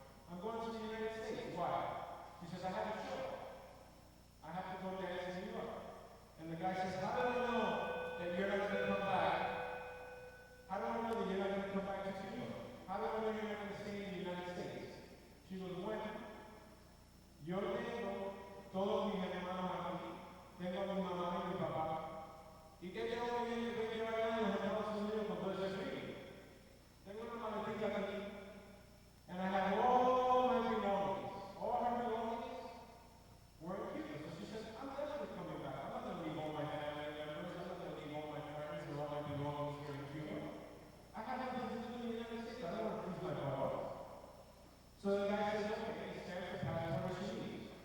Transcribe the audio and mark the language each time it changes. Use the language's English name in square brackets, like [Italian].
[English] I'm going to the United States. Why? She says, I have a show. I have to go dance in New York. And the guy says, how do I know that you're not going to come back? How do I know that you're not going to come back to Cuba? How do I know you're not going to stay in the United States? She goes, [Spanish] bueno, yo tengo todos mis hermanos aquí. Tengo a mi mamá y mi papá. ¿Y qué tengo que llevar allá en los Estados Unidos con todo ese frío? Tengo una maletita aquí. [English] And I have all my belongings. All her belongings were in Cuba. So she said, I'm definitely coming back. I'm not going to leave all my family members. I'm not going to leave all my friends and all my belongings here in Cuba. I have nothing to do in the United States. I don't want to lose my daughter. So the guy says, okay, he stamps the passport as she leaves.